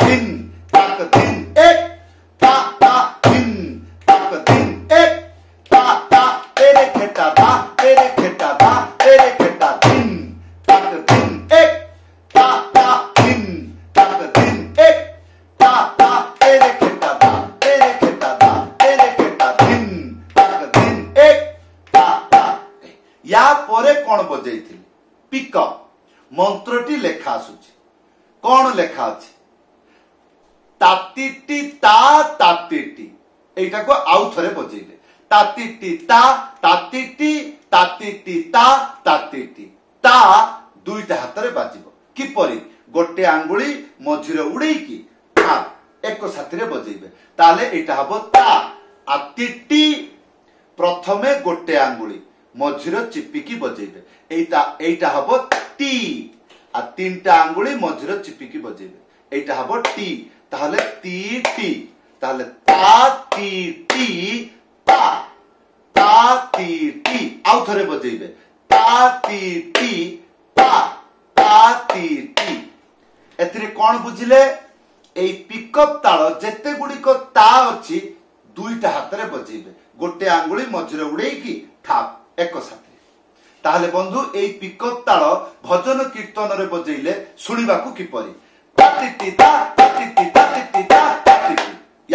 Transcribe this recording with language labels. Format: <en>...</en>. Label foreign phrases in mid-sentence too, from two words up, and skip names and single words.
<or>दिन ताक दिन एक ता ता दिन ताक दिन एक ता ता तेरे खेटा धा तेरे खेटा धा तेरे खेटा दिन ताक दिन एक ता ता दिन ताक दिन एक ता ता तेरे खेटा धा तेरे खेटा धा तेरे खेटा दिन ताक दिन एक ता ता। ଯା ପରେ କଣ ବଜେଇଥିଲ ପିକଅପ ମନ୍ତ୍ରଟି ଲେଖା ଆସୁଛି। କଣ ଲେଖା ଅଛି ତାତିଟି ତା ତାତିଟି ଏଇଟା କୁ ଆଉ ଥରେ ବଜେଇଲେ ତାତିଟି ତା ତାତିଟି ତାତିଟି ତା ତାତିଟି ତା ଦୁଇଟା ହାତ ରେ ବାଜିବ କିପରି ଗୋଟେ ଆଙ୍ଗୁଳି ମଝିରେ ଉଡ଼େଇକି ତା ଏକ ସାଥିରେ ବଜେଇବେ ତାହେଲେ ଏଇଟା ହେବ ତା। ଆ ତିଟି ପ୍ରଥମେ ଗୋଟେ ଆଙ୍ଗୁଳି ମଝିରେ ଚିପିକି ବଜେଇବେ ଏଇଟା ଏଇଟା ହେବ ଟି ଆ ତିନିଟା ଆଙ୍ଗୁଳି ମଝିରେ ଚିପିକି ବଜେଇବେ ଏଇଟା ହେବ ଟି ତାହେଲେ ତି ଟି ତାହେଲେ ତା ତି ଟି ତା ତା ତି ଟି ଆଉ ଥରେ ବଜେଇବେ ତା ତି ଟି ତା ତା ତି ଟି। ଏଥିରେ କଣ ବୁଝିଲେ ଏଇ ପିକଅପ ତାଳ ଯେତେ ଗୁଡ଼ିକ ତା ଅଛି ଦୁଇଟା ହାତ ରେ ବଜେଇବେ ଗୋଟେ ଆଙ୍ଗୁଳି ମଝିରେ ଉଡ଼େଇକି ଠାପ ଏକ ସାଥି। ତାହେଲେ ବନ୍ଧୁ ଏଇ ପିକଅପ ତାଳ ଭଜନ କୀର୍ତ୍ତନ ରେ ବଜେଇଲେ ଶୁଣିବାକୁ କିପରି ତାତିଟି ତା ତାତିଟି ତାତିଟି ତା ତାତିଟି।</or>